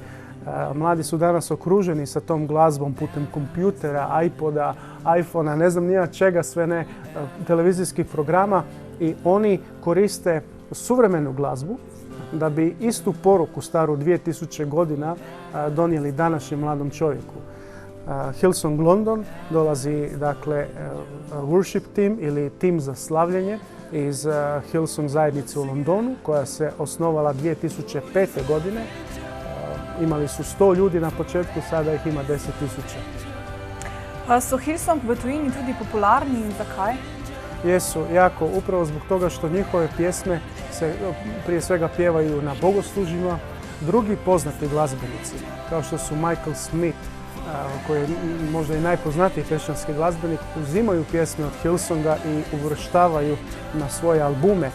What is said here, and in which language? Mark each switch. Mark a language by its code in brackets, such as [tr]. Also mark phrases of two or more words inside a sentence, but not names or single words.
[hr] Mladi su danas okruženi sa tom glazbom putem kompjutera, iPoda, iPhonea, ne znam nija čega sve ne, televizijskih programa i oni koriste suvremenu glazbu da bi istu poruku staru 2000 godina donijeli današnjem mladom čovjeku. Hillsong London dolazi dakle [en] worship team [hr] ili tim za slavljenje iz Hillsong zajednice u Londonu koja se osnovala 2005. godine. Imali su 100 ljudi na početku, sada ih ima 10.000. [sl] So Hillsong v tujini tudi popularni in zakaj? [hr] Jesu, jako, upravo zbog toga što njihove pjesme se prije svega pjevaju na bogoslužjima. Drugi poznati glazbenici, kao što su Michael Smith, koji je možda i najpoznatiji kršćanski glazbenik, uzimaju pjesme od Hillsonga i uvrštavaju na svoje albume.